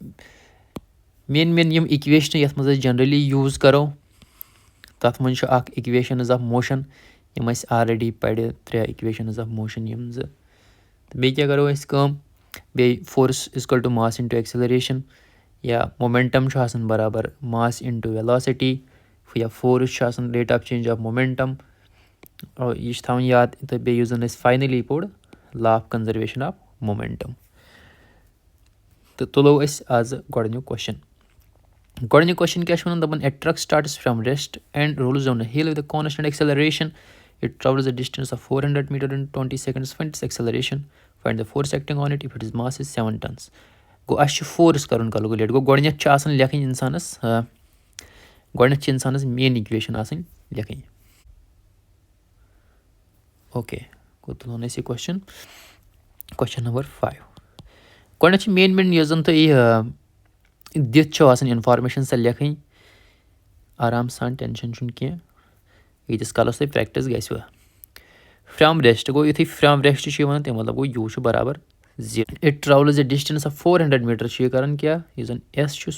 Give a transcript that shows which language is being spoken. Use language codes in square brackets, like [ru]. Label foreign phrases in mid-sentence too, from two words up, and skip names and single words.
[ks] مین یِم اِکویشنہٕ یَتھ منٛز أسۍ جَنرٔلی یوٗز کَرو تَتھ منٛز چھُ اَکھ [en] equations of motion [ks] یِم اَسہِ آلریڈی پَرِ 3 [en] equations of motion [ks] یِم زٕ تہٕ بیٚیہِ کیٛاہ کَرو أسۍ کٲم بیٚیہِ [en] force is equal to mass into acceleration [ks] یا مومٮ۪نٹَم چھُ آسان برابر [en] mass into velocity [ks] یا فورس چھُ آسان [en] rate of change of momentum [ks] یہِ چھِ تھاوُن یاد تہٕ بیٚیہِ یُس زَن اَسہِ فاینٔلی پوٚر [en] law of conservation of momentum [ks] تہٕ تُلو أسۍ آزٕ گۄڈٕنیُک کوسچن گۄڈٕنیُک کوسچن کیٛاہ چھُ وَنان دَپان [en] A truck starts from rest and rolls down a hill with a constant acceleration it travels a distance of 400 metre in 20 seconds find its acceleration find the force acting on it if it is mass is 7 tons [ks] گوٚو اَسہِ چھُ فورس کَرُن کَلکُلیٹ گوٚو گۄڈٕنٮ۪تھ چھِ آسان لیکھٕنۍ اِنسانَس گۄڈٕنٮ۪تھ چھِ اِنسانَس مین اِکویشَن آسٕنۍ لیکھٕنۍ اوکے گوٚو تُلون أسۍ یہِ کوسچن نمبر 5 گۄڈٕنٮ۪تھ چھِ مین یۄس زَن تۄہہِ دِتھ چھو آسان اِنفارمیشَن سۄ لیکھٕنۍ آرام سان ٹٮ۪نشَن چھُنہٕ کینٛہہ ییٖتِس کالَس تۄہہِ پرٛٮ۪کٹِس گژھِوٕ [en] from rest [ks] گوٚو یُتھُے [en] from rest [ks] چھِ یِوان تَمیُک مطلب گوٚو یوٗ چھُ برابر 0 [en] it travels a distance of 400 metre [ks] چھُ یہِ کَران کیٛاہ یُس زَن ایس چھُ